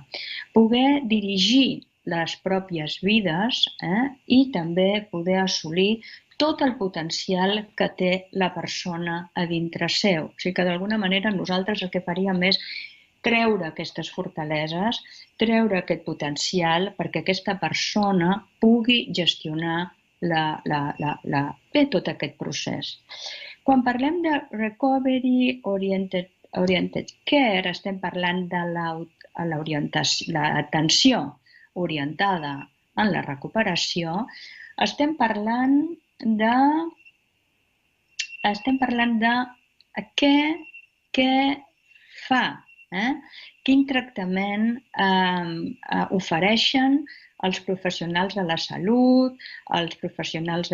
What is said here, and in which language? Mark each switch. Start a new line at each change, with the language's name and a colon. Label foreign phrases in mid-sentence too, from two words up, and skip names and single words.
Catalan: Poder dirigir les pròpies vides i també poder assolir tot el potencial que té la persona a dintre seu. O sigui que d'alguna manera nosaltres el que faríem és treure aquestes fortaleses, treure aquest potencial perquè aquesta persona pugui gestionar bé tot aquest procés. Quan parlem de
English: recovery oriented care,
Catalan: estem parlant de l'atenció orientada en la recuperació, estem parlant de què fa, quin tractament ofereixen els professionals de la salut, els professionals